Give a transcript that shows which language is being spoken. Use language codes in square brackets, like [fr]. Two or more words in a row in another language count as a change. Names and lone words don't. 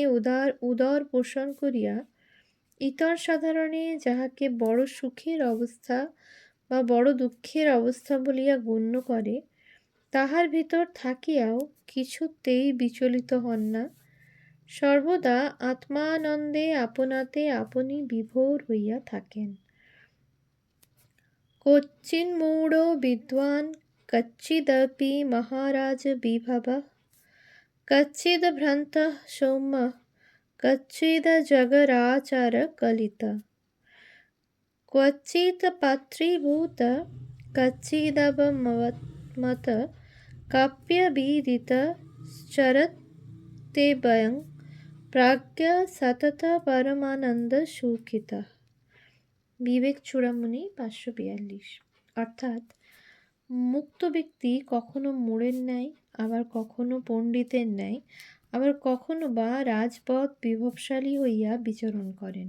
[bn] উদর পোষণ করিয়া ইতর সাধারণে যাহাকে বড় সুখের অবস্থা বা বড় দুঃখের অবস্থা বলিয়া গণ্য করে, তাহার ভিতর থাকিয়াও কিছুতেই বিচলিত হন না, সর্বদা আত্মানন্দে আপনাতে আপনি বিভোর হইয়া থাকেন। [sa] क्वचिन्मूढो विद्वान् कच्चिदपि महाराज विभवः कच्चिद्भ्रान्तः सौम्यः कच्चिदजगराचारकलितः क्वचित् पात्रीभूत कच्चिदवमत काव्यविदितश्चरत्येवं प्राज्ञा सतत परमानন্দ সুখিতা। [bn] বিবেক চূড়ামণি 542। অর্থাৎ মুক্ত ব্যক্তি কখনো মোড়ের ন্যায়, আবার কখনো পণ্ডিতের ন্যায়, আবার কখনো বা রাজপথ বিভবশালী হইয়া বিচরণ করেন।